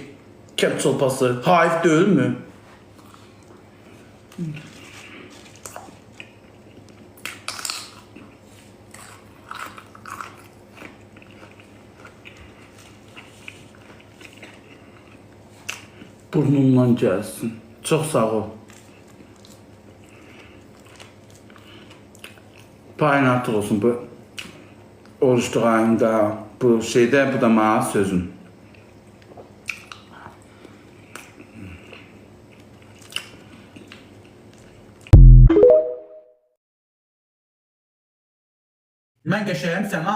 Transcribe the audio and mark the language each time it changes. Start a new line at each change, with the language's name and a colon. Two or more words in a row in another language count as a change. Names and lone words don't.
Turkish: Kep çolpası. Haif değil mi? Burnumdan gelsin. Çok sağ ol.
Azerbaijani: Payın artıq olsun bu oruçluq ayında, bu şeydə, bu da mənə sözüm. Mən qəşəyəm sənə.